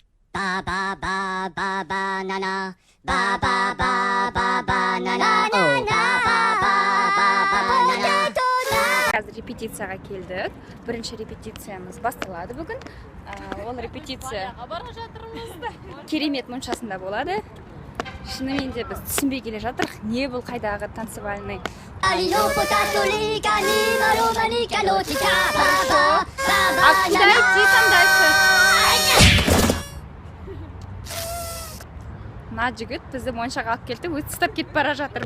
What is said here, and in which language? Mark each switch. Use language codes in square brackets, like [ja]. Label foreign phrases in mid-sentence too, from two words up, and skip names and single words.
[kk] Ba ba ba ba banana. Ba ba ba ba banana. Oh ba ba ba ba banana. Қазір репетицияға келдік. Бірінші репетициямыз басталады бүгін. Ол репетиция керемет мұншасында болады. Шынымен де біз түсінбей келе жатырық. Не бұл қайдағы танцевальный? Мына жігіт бізді моншаға алып келді, өзі тастап кетіп бара жатыр.